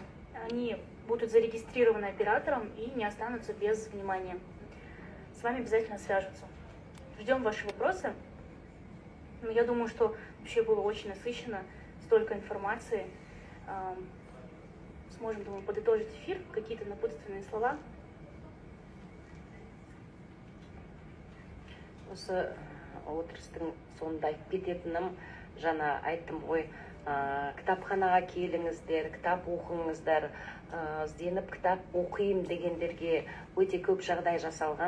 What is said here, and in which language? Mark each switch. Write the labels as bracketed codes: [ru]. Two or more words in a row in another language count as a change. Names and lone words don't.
[ru] Они будут зарегистрированы оператором и не останутся без внимания. С вами обязательно свяжутся. Ждем ваши вопросы. Но я думаю, что вообще было очень насыщенно, столько информации. Сможем, думаю, подытожить эфир, какие-то напутственные слова. [kk] Осы отырыстың соңында айтып кететінім, жаңа айттым ғой, кітапханаға келіңіздер, кітап оқыңыздар, ізденіп кітап оқиым дегендерге өте көп жағдай жасалған.